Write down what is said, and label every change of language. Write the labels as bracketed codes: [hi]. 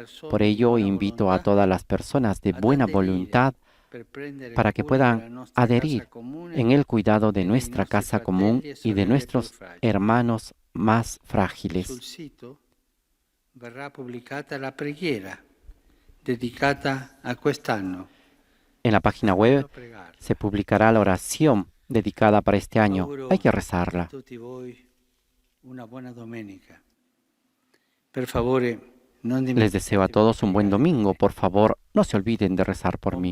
[es] Por ello, invito a todas las personas de buena voluntad para que puedan adherir en el cuidado de nuestra casa común y de nuestros hermanos más frágiles. [it] Sul sito verrà pubblicata la preghiera dedicata a quest'anno. [es] En la página web se publicará la oración dedicada para este año. Hay que rezarla. [it] A tutti voi una buona domenica. Per favore, non [es] Les deseo a todos un buen domingo. Por favor, no se olviden de rezar por mí.